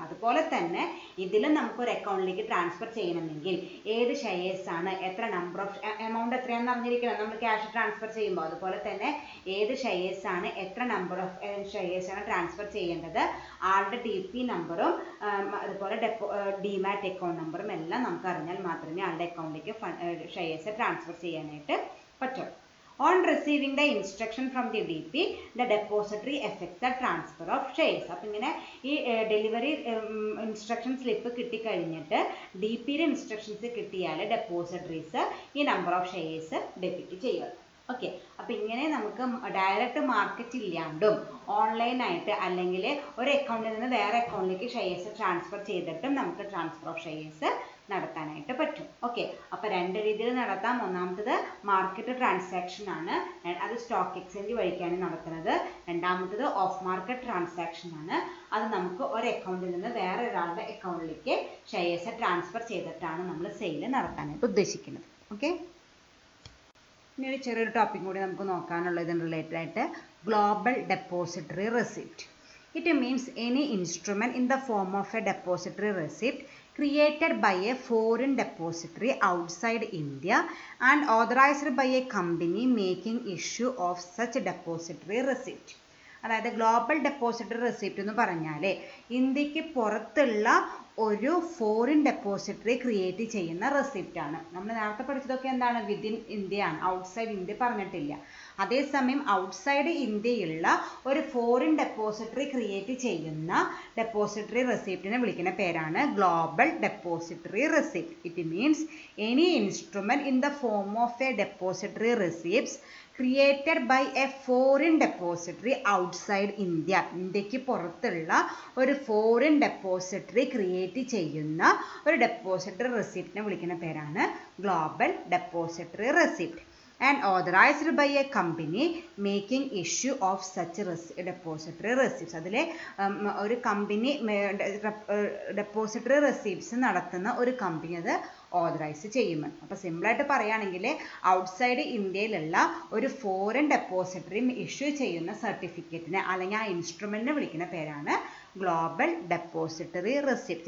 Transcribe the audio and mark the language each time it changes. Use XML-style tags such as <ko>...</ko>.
<ml>അതുപോലെ തന്നെ ഇതിലും നമുക്കൊരു അക്കൗണ്ടിലേക്ക് ട്രാൻസ്ഫർ ചെയ്യണമെങ്കിൽ ഏത് ഷെയർസ് ആണ്, എത്ര നമ്പർ ഓഫ് എമൗണ്ട് എത്രയാണെന്ന് അറിഞ്ഞിരിക്കണം നമ്മൾ ക്യാഷ് ട്രാൻസ്ഫർ ചെയ്യുമ്പോൾ. അതുപോലെ തന്നെ ഏത് ഷെയർസ് ആണ്, എത്ര നമ്പർ ഓഫ് ഷെയർസ് ആണ് ട്രാൻസ്ഫർ ചെയ്യേണ്ടത്, ആളുടെ DP നമ്പറും അതുപോലെ ഡിമാറ്റ് അക്കൗണ്ട് നമ്പറും എല്ലാം നമുക്ക് അറിഞ്ഞാൽ മാത്രമേ ആളുടെ അക്കൗണ്ടിലേക്ക് ഷെയർസ് ട്രാൻസ്ഫർ ചെയ്യാനായിട്ട് പറ്റുള്ളൂ. On receiving the instruction from the DP, the depository effects the transfer of shares. അപ്പോൾ ഇങ്ങനെ ഈ ഡെലിവറി ഇൻസ്ട്രക്ഷൻ സ്ലിപ്പ് കിട്ടിക്കഴിഞ്ഞിട്ട് DPയുടെ ഇൻസ്ട്രക്ഷൻസ് കിട്ടിയാൽ ഡെപ്പോസിറ്ററീസ് ഈ നമ്പർ ഓഫ് ഷെയർസ് ഡെബിറ്റ് ചെയ്യുക. ഓക്കെ, അപ്പോൾ ഇങ്ങനെ നമുക്ക് ഡയറക്റ്റ് മാർക്കറ്റ് ഇല്ലാണ്ടും ഓൺലൈനായിട്ട് അല്ലെങ്കിൽ ഒരു അക്കൗണ്ടിൽ നിന്ന് വേറെ അക്കൗണ്ടിലേക്ക് ഷെയർസ് ട്രാൻസ്ഫർ ചെയ്തിട്ടും നമുക്ക് ട്രാൻസ്ഫർ ഓഫ് ഷെയർസ് നടത്താനായിട്ട് പറ്റും. ഓക്കെ, അപ്പോൾ രണ്ട് രീതിയിൽ നടത്താം. ഒന്നാമത്തത് മാർക്കറ്റ് ട്രാൻസാക്ഷൻ ആണ്, അത് സ്റ്റോക്ക് എക്സ്ചേഞ്ച് വഴിക്കാണ് നടത്തുന്നത്. രണ്ടാമത്തത് ഓഫ് മാർക്കറ്റ് ട്രാൻസാക്ഷൻ ആണ്, അത് നമുക്ക് ഒരു അക്കൗണ്ടിൽ നിന്ന് വേറെ ഒരാളുടെ അക്കൗണ്ടിലേക്ക് ഷെയർസ് ട്രാൻസ്ഫർ ചെയ്തിട്ടാണ് നമ്മൾ സെയിൽ നടത്താനായിട്ട് ഉദ്ദേശിക്കുന്നത്. ഓക്കെ, ഇനി ഒരു ചെറിയൊരു ടോപ്പിക് കൂടി നമുക്ക് നോക്കാനുള്ളത് ഇതിന് റിലേറ്റഡ് ആയിട്ട് global depository receipt.</ml> <en>It means any instrument in the form of a depository receipt created by a foreign depository outside India and authorized by a company making issue of such depository receipt.</en> <ml>അതായത് global depository receipt എന്ന് പറഞ്ഞാൽ ഇന്ത്യക്ക് പുറത്തുള്ള ഒരു foreign depository create ചെയ്യുന്ന receipt ആണ്. നമ്മൾ നേരത്തെ പഠിച്ചതൊക്കെ എന്താണ് വിതിൻ ഇന്ത്യ ആണ്, ഔട്ട്സൈഡ് ഇന്ത്യ പറഞ്ഞിട്ടില്ല. അതേസമയം ഔട്ട്സൈഡ് ഇന്ത്യയുള്ള ഒരു ഫോറിൻ ഡെപ്പോസിറ്ററി ക്രിയേറ്റ് ചെയ്യുന്ന ഡെപ്പോസിറ്ററി റെസിപ്റ്റിനെ വിളിക്കുന്ന പേരാണ് global depository receipt.</ml> <en>It means any instrument in the form of a depository receipts created by a foreign depository outside India.</en> <ml>ഇന്ത്യക്ക് പുറത്തുള്ള ഒരു ഫോറിൻ ഡെപ്പോസിറ്ററി ക്രിയേറ്റ് ചെയ്യുന്ന ഒരു ഡെപ്പോസിറ്ററി റെസിപ്റ്റിനെ വിളിക്കുന്ന പേരാണ് global depository receipt.</ml> <en>And authorized by a company making issue of such depository receipts.</en> <ml>അതിലെ ഒരു company depository receipts നടത്തുന്ന ഒരു കമ്പനി അത് ഓതറൈസ് ചെയ്യും. അപ്പോൾ സിമ്പിളായിട്ട് പറയുകയാണെങ്കിൽ ഔട്ട്സൈഡ് ഇന്ത്യയിലുള്ള ഒരു ഫോറിൻ ഡെപ്പോസിറ്ററി ഇഷ്യൂ ചെയ്യുന്ന സർട്ടിഫിക്കറ്റിനെ അല്ലെങ്കിൽ ആ ഇൻസ്ട്രുമെൻറ്റിനെ വിളിക്കുന്ന പേരാണ് ഗ്ലോബൽ ഡെപ്പോസിറ്ററി റെസിപ്റ്റ്.</ml>